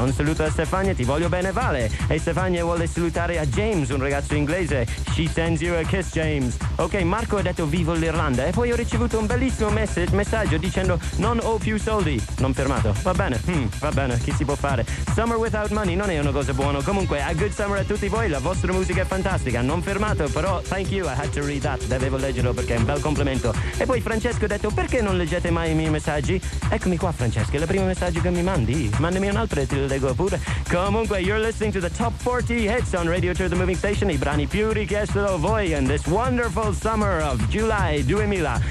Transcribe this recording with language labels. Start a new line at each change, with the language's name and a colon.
Italian: Un saluto a Stefania, ti voglio bene, Vale. E Stefania vuole salutare a James, un ragazzo inglese.
English: She sends you a kiss, James. Ok,
Italian: Marco ha detto vivo l'Irlanda. E poi ho ricevuto un bellissimo messaggio dicendo non ho più soldi. Non fermato. Va bene, va bene, che si può fare?
English: Summer without money
Italian: non è una cosa buona. Comunque,
English: a good summer
Italian: a tutti voi, la vostra musica è fantastica. Non fermato, però
English: thank you, I had to read that.
Italian: Devevo leggerlo perché è un bel complimento. E poi Francesco ha detto perché non leggete mai i miei messaggi? Eccomi qua, Francesco, è il primo messaggio che mi mandi. Mandami un altro e te lo leggo pure.
English: Comunque, you're listening to the top 40 hits on Radio Tour The Moving Station,
Italian: i brani più richiesti da voi
English: in this wonderful summer of July 2000.